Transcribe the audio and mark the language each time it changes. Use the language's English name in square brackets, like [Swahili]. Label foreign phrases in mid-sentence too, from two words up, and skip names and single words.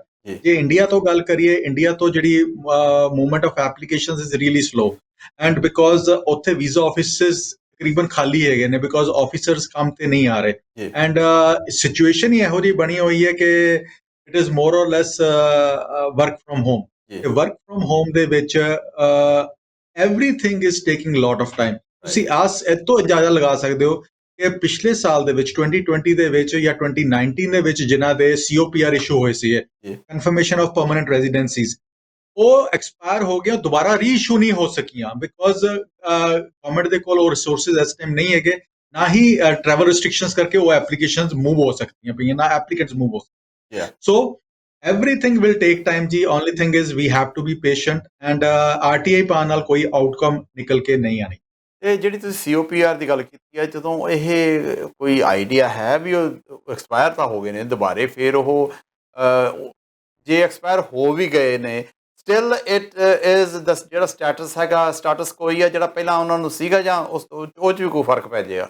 [Punjabi] ਜੇ ਇੰਡੀਆ ਤੋਂ ਗੱਲ ਕਰੀਏ, ਇੰਡੀਆ ਤੋਂ ਜਿਹੜੀ [English] movement of applications is really slow, and because [Punjabi] ਉੱਥੇ [English] visa offices [Punjabi] ਤਕਰੀਬਨ ਖਾਲੀ ਹੈਗੇ ਨੇ, [English] because officers [Punjabi] ਕੰਮ ਤੇ ਨਹੀਂ ਆ ਰਹੇ। [English] and situation [Punjabi] ਹੀ ਇਹੋ ਜਿਹੀ ਬਣੀ ਹੋਈ ਹੈ ਕਿ [English] it is more or less work from home. ਤੇ work from home [Punjabi] ਦੇ ਵਿੱਚ [English] everything is taking a lot of time। [Punjabi] ਤੁਸੀਂ ਇਤੋਂ ਅੰਦਾਜ਼ਾ ਲਗਾ ਸਕਦੇ ਹੋ ਕਿ ਪਿਛਲੇ ਸਾਲ ਦੇ ਵਿੱਚ 2020 ਦੇ ਵਿੱਚ ਜਾਂ 2019 ਦੇ ਵਿੱਚ ਜਿਨ੍ਹਾਂ ਦੇ COPR ਇਸ਼ੂ ਹੋਏ ਸੀ, [English] confirmation of permanent residencies, [Punjabi] ਉਹ ਐਕਸਪਾਇਰ ਹੋ ਗਿਆ, ਦੁਬਾਰਾ ਰੀਇਸ਼ੂ ਨਹੀਂ ਹੋ ਸਕੀਆਂ, [English] because government [Punjabi] ਦੇ ਕੋਲ ਉਹ ਰਿਸੋਰਸਿਸ ਇਸ ਟਾਈਮ ਨਹੀਂ ਹੈਗੇ, ਨਾ ਹੀ [English] travel restrictions [Punjabi] ਕਰਕੇ ਉਹ [English] applications move [Punjabi] ਹੋ ਸਕਦੀਆਂ ਪਈਆਂ, ਨਾ [English] applicants move [Punjabi] ਹੋ ਸਕਦੀਆਂ। [English] ਸੋ everything will take time ਜੀ। only thing is we have to be patient and RTI [Punjabi] ਪਾਉਣ ਨਾਲ ਕੋਈ ਆਊਟਕਮ ਨਿਕਲ ਕੇ ਨਹੀਂ ਆਣੀ। ਇਹ ਜਿਹੜੀ ਤੁਸੀਂ COPR ਦੀ ਗੱਲ ਕੀਤੀ ਹੈ, ਜਦੋਂ ਇਹ ਕੋਈ ਆਈਡੀਆ ਹੈ ਵੀ ਉਹ ਐਕਸਪਾਇਰ ਤਾਂ ਹੋ ਗਏ ਨੇ, ਦੁਬਾਰੇ ਫਿਰ ਉਹ ਜੇ ਐਕਸਪਾਇਰ ਹੋ ਵੀ ਗਏ ਨੇ, [English] still it is [Punjabi] ਜਿਹੜਾ ਸਟੇਟਸ ਹੈਗਾ, ਸਟੇਟਸ ਕੋਈ ਹੈ ਜਿਹੜਾ ਪਹਿਲਾਂ ਉਹਨਾਂ ਨੂੰ ਸੀਗਾ, ਜਾਂ ਉਹ 'ਚ ਵੀ ਕੋਈ ਫਰਕ ਪੈ ਜਾਏਗਾ?